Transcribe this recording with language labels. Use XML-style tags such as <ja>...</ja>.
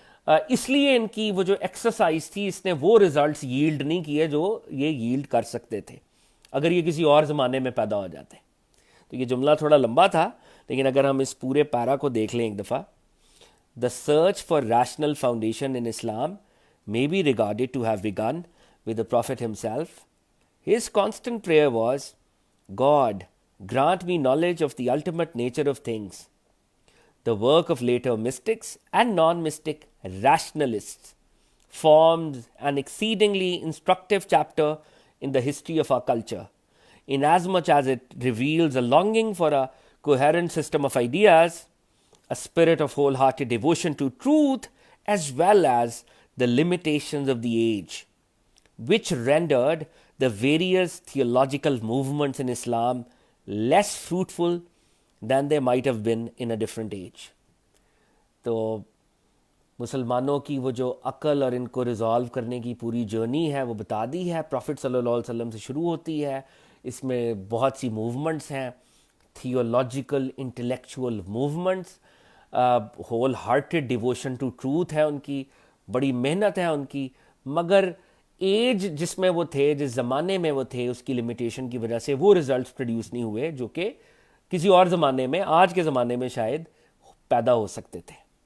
<ur>اس لیے ان کی وہ جو ایکسرسائز تھی اس نے وہ ریزلٹس ییلڈ نہیں کیے جو یہ ییلڈ کر سکتے تھے اگر یہ کسی اور زمانے میں پیدا ہو جاتے. تو یہ جملہ تھوڑا لمبا تھا، لیکن اگر ہم اس پورے پیرا کو دیکھ لیں ایک دفعہ،</ur> <en>The search for rational foundation in Islam may be regarded to have begun with the Prophet himself. His constant prayer was, God, grant me knowledge of the ultimate nature of things. The work of later mystics and non-mystic rationalists forms an exceedingly instructive chapter in the history of our culture, inasmuch as it reveals a longing for a coherent system of ideas, a spirit of wholehearted devotion to truth, as well as the limitations of the age, which rendered the various theological movements in Islam less fruitful than they might have been in a different age.</en> <ur>تو مسلمانوں کی وہ جو عقل اور ان کو resolve کرنے کی پوری جرنی ہے وہ بتا دی ہے، پروفٹ صلی اللہ علیہ وسلم سے شروع ہوتی ہے. اس میں بہت سی موومنٹس ہیں، theological intellectual movements,</ur> <en>wholehearted devotion to truth</en> <ur>ہے ان کی، بڑی محنت ہے ان کی، مگر ایج جس میں وہ تھے، جس زمانے میں وہ تھے، اس کی لمیٹیشن کی وجہ سے وہ ریزلٹس پروڈیوس نہیں ہوئے جو کہ کسی اور زمانے میں، آج کے زمانے میں شاید پیدا ہو سکتے تھے.</ur>